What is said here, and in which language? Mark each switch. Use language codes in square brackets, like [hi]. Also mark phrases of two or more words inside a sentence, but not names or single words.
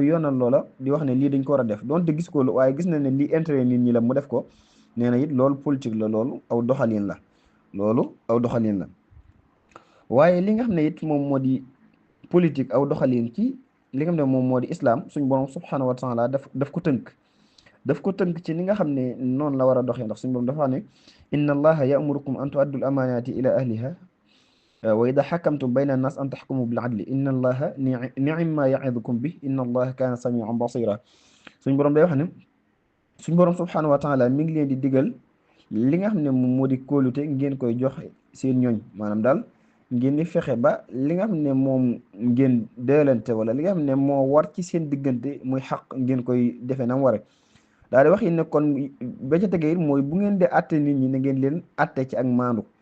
[wo] yoonal loola di wax ne lii dañ ko war a def doonte gis ko waaye gis na ne lii intérêt nit ñi la mu def ko nee na it loolu politique la loolu aw doxalin la waaye li nga xam ne it moom moo di politique aw doxalin ci li nga xam ne moom moo di islam suñ borom [ar] سبحانه وتعالى [wo] daf ko tënk ci ni nga xam ne noonu la war a doxee ndax suñu borom dafa wax ne inna [ar] الله يأمركم أن تؤدوا الأمانات إلى أهلها وإذا حكمتم بين الناس أن تحكموا بالعدل إن الله نعما يعظكم به إن الله كان سميعا بصيرا [wo] suñu borom day wax ne suñu borom [ar] سبحانه وتعالى [wo] mi ngi leen di digal li nga xam ne moom moo di kóolute ngeen koy joxe seen ñooñ maanaam daal ngeen di fexe ba li nga xam ne moom ngeen deelante wala li nga xam ne moo war ci seen diggante muy xaq ngeen koy defee nam ware daal di wax yi ne kon ba ca tegee mooy bu ngeen dee atte nit ñi na ngeen leen atte ci ak maandu